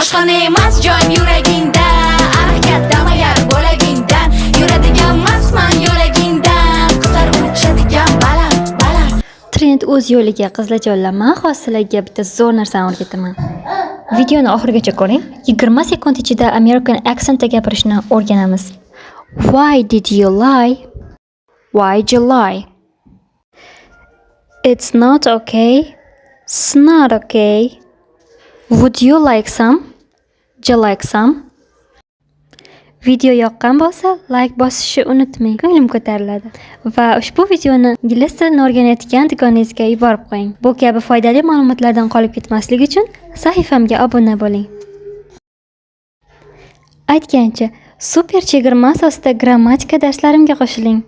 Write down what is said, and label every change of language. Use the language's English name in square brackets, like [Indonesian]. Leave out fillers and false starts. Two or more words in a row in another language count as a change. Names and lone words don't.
[Uzbek] boshqa emas joyim yuragingda. Harakatdam agar bo'lagingdan, yuradiganmasman yo'lagingdan. Qizlar uchadigan baland. Trend o'z yo'liga qizlarjonlarma, hozir sizlarga bitta zo'r narsani o'rgataman. Videoni oxirigacha ko'ring. 20 sekund ichida [English] American accentda [Uzbek] gapirishni o'rganamiz. [English] Why did you lie? Why'd you lie? It's not okay. It's not okay. Would you like some? Do you like some? [Uzbek] Video yoqqan bo'lsa, like bosishni unutmang. Ko'nglim ko'tariladi. Va ushbu videoni ingliz tilini o'rganayotgan dugonangizga yuborib qo'ying. Bu kabi foydali ma'lumotlardan qolib ketmaslik uchun sahifamga obuna bo'ling. Aytgancha, super chegirma asosida grammatika darslarimga qo'shiling.